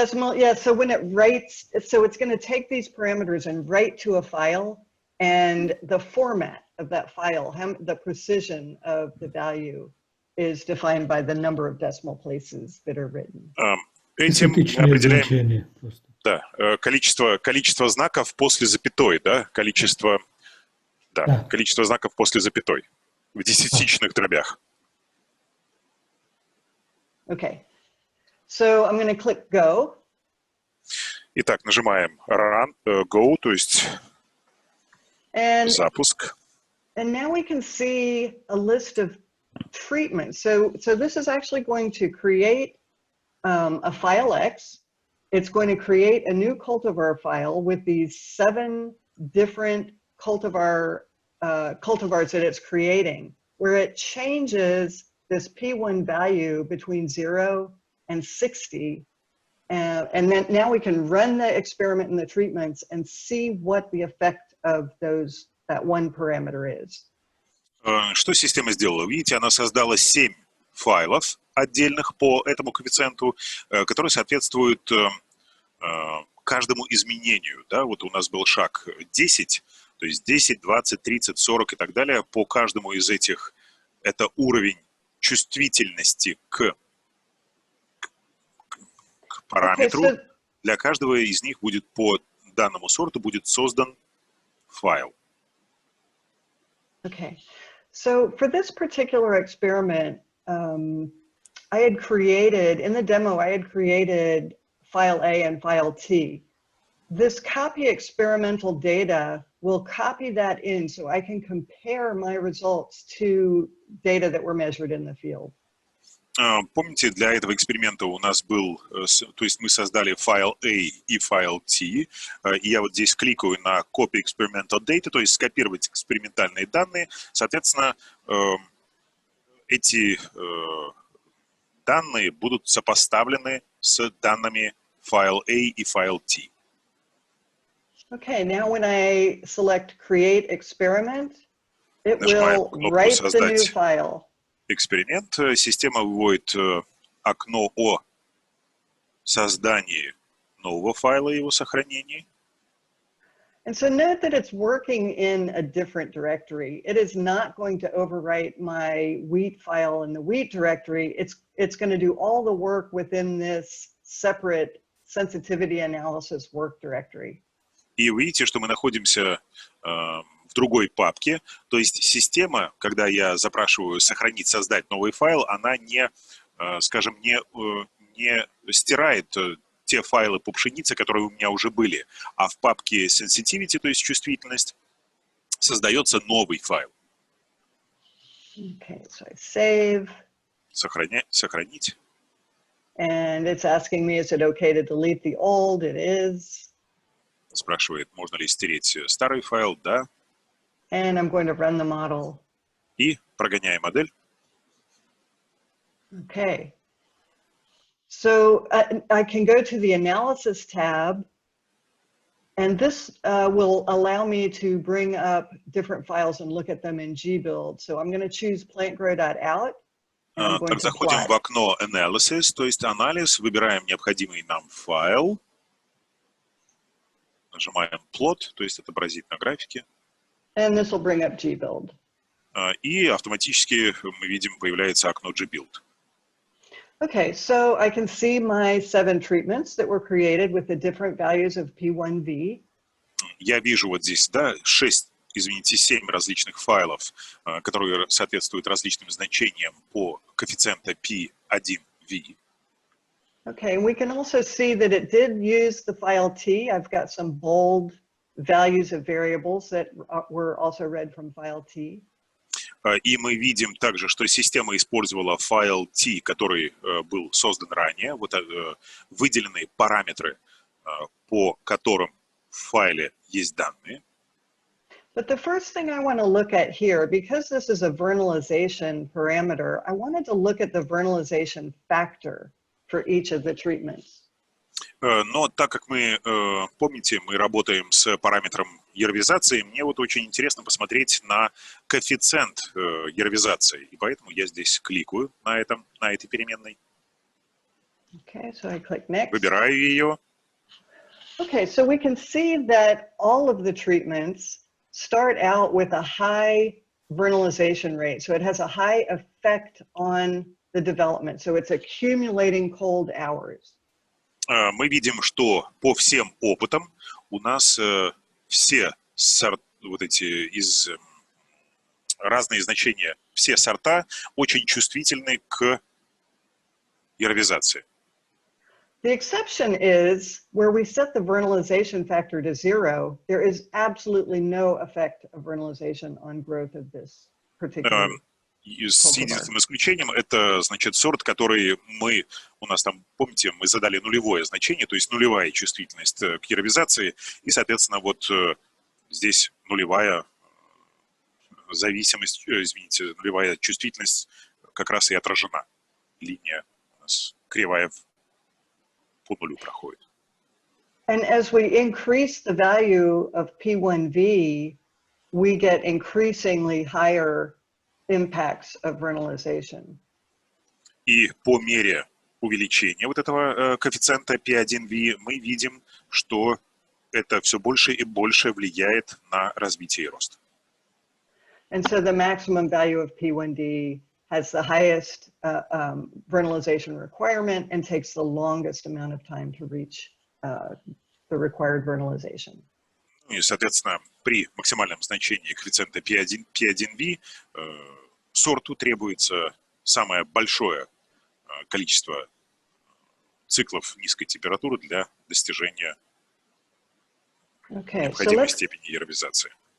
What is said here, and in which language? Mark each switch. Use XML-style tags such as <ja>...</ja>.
<en>Decimal, yeah, so when it writes, so it's going to take these parameters and write to a file, and the format of that file, the precision of the value is defined by the number of decimal places that are written.</en> <ru>Этим мы определяем количество знаков после запятой, да, количество знаков после запятой в десятичных дробях.</ru> <en>Okay, so I'm going to click Go.</en> <ru>Итак, нажимаем Run, Go, то есть запуск.</ru> <en>And now we can see a list of treatments. So this is actually going to create a file X. It's going to create a new cultivar file with these 7 different cultivars that it's creating, where it changes this P1 value between 0 and 60. And then now we can run the experiment and the treatments and see what the effect of that one parameter is.</en> <ru>Что система сделала? Видите, она создала 7 файлов отдельных по этому коэффициенту, которые соответствуют каждому изменению. Да? Вот у нас был шаг 10, то есть 10, 20, 30, 40 и так далее. По каждому из этих это уровень чувствительности к параметру.</ru> <en>Okay, so,</en> <ru>для каждого из них будет по данному сорту будет создан файл.</ru> <en>okay. So for this particular experiment, I had created, in the demo, I had created file A and file T. This copy experimental data will copy that in so I can compare my results to data that were measured in the field.</en> <ru>Помните, для этого эксперимента у нас был, то есть мы создали файл A и файл T, и я вот здесь кликаю на Copy Experimental Data, то есть скопировать экспериментальные данные. Соответственно, эти данные будут сопоставлены с данными файл A и файл T.</ru> <en>Okay, now when I select Create Experiment, it</en> <ru>Нажимаем</ru> <en>will</en> <ru>кнопку</ru> <en>write the new</en> <ru>«Создать</ru> <en>file.</en> <ru>эксперимент». Система выводит окно о создании нового файла и его сохранении.</ru> <en>And so note that it's working in a different directory. It is not going to overwrite my wheat file in the wheat directory. It's going to do all the work within this separate sensitivity analysis work directory.</en> <ru>И вы видите, что мы находимся в другой папке. То есть система, когда я запрашиваю сохранить, создать новый файл, она не, скажем, не стирает те файлы по пшенице, которые у меня уже были, а в папке sensitivity, то есть чувствительность, создается новый файл.</ru> <en>Okay, so I save.</en> <ru>Сохранить.</ru> <en>And it's asking me, is it okay to delete the old? It is.</en> <ru>Спрашивает, можно ли стереть старый файл, да.</ru> <en>And I'm going to run the model.</en> <ru>И прогоняем модель.</ru> <en>Okay. So I can go to the Analysis tab, and this will allow me to bring up different files and look at them in gbuild. So I'm going to choose plantgrow.out.</en> <ru>Так, заходим в окно Analysis, то есть анализ, выбираем необходимый нам файл, нажимаем Plot, то есть отобразить на графике.</ru> <en>And this will bring up gbuild.</en> <ru>И автоматически мы видим, появляется окно gbuild.</ru> <en>Okay, so I can see my 7 treatments that were created with the different values of P1V.</en> <ru>Я вижу вот здесь, да, 7 различных файлов, которые соответствуют различным значениям по коэффициенту P1V.</ru> <en>Okay, and we can also see that it did use the file T. I've got some bold values of variables that were also read from file T.</en> <ru>И мы видим также, что система использовала файл T, который был создан ранее, вот выделенные параметры, по которым в файле есть данные.</ru> <en>But the first thing I want to look at here, because this is a vernalization parameter, I wanted to look at the vernalization factor for each of the treatments.</en> <ru>Но так как мы, помните, мы работаем с параметром яровизации, мне вот очень интересно посмотреть на коэффициент яровизации. И поэтому я здесь кликаю на этой переменной.</ru> <en>Okay, so I click next.</en> <ru>Выбираю ее.</ru> <en>Okay, so we can see that all of the treatments start out with a high vernalization rate. So it has a high effect on the development. So it's accumulating cold hours.</en> <ru>Мы видим, что по всем опытам у нас все вот эти разные значения, все сорта очень чувствительны к яровизации.</ru> <en>The exception is where we set the vernalization factor to 0, there is absolutely no effect of vernalization on growth of this particular</en> <ru>С единственным исключением, это, значит, сорт, который у нас там, помните, мы задали нулевое значение, то есть нулевая чувствительность к яровизации, и, соответственно, вот здесь нулевая зависимость, извините, нулевая чувствительность как раз и отражена. Линия у нас кривая по нулю проходит.</ru> <en>And as we increase the value of P1V, we get increasingly higher impacts of vernalization.</en> <ru>И по мере увеличения вот этого коэффициента P1V мы видим, что это все больше и больше влияет на развитие и рост.</ru> <en>And so the maximum value of P1D has the highest vernalization requirement and takes the longest amount of time to reach the required vernalization.</en> <ru>И, соответственно, при максимальном значении коэффициента P1V сорту требуется самое большое количество циклов низкой температуры для достижения необходимой степени аэробизации.</ru>